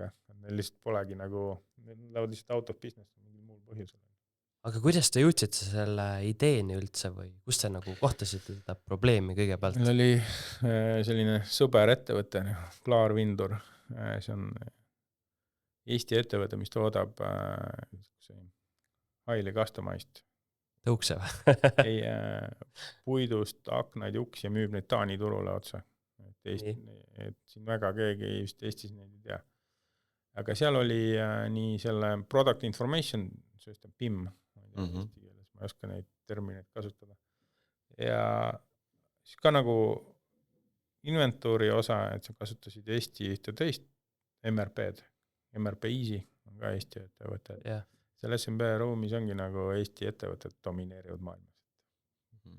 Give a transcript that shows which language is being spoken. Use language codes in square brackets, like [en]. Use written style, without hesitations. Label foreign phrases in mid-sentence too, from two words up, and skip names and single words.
[et] Neil lihtsalt polegi nagu, neil lähevad lihtsalt [en] out of business [et] mingil muul põhjusel. Aga kuidas te jõudsite selle ideeni üldse või kus te nagu kohtasite seda probleemi kõigepealt? Meil oli selline sõber ettevõte, Klaarvindur. See on Eesti ettevõte, mis toodab [en] highly customized [et] tõukse või? Puidust aknaid, uks ja müüb neid Taani turule otsa. Et siin väga keegi just Eestis neid ei tea. Aga seal oli nii selle [en] product information, [et] sest on PIM, eesti keeles, ma ei oska neid termineid kasutada. Ja siis ka nagu inventuuri osa, et sa kasutasid Eesti ühte teist MRP-d, MRP Easy on ka Eesti ettevõte. [en] Yeah. [et] Seal SMB ruumis ongi nagu Eesti ettevõtted domineerivad maailmas.